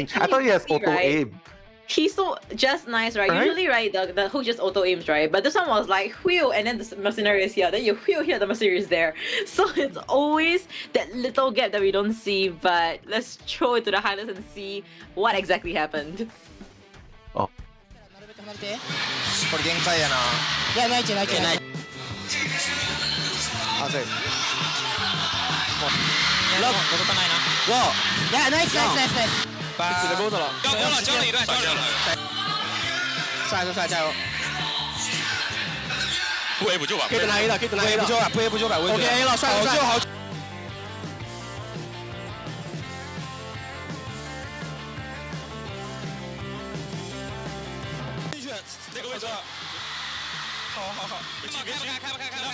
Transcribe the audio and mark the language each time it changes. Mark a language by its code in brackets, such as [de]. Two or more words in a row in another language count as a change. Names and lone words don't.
[en] I thought he has auto aim. He's so just nice, right? Usually, right, the hook just auto aims, right? But this one was like wheel, and then the mercenary is here. Then you wheel here, the mercenary is there. So it's always that little gap that we don't see. But let's throw it to the highlights and see what exactly happened. Oh. [ja] これ限界やな。いや、ないけないけない。あ、そう。もう。いや、届かないな。哇！いや，ナイス。 [zh] 起来了，交了一段。帅，加油！不 A 不救吧？可以拿 A 了，不 A 不救吧，不 A 不救吧。OK A 了，帅。好。这个位置，好，开不开？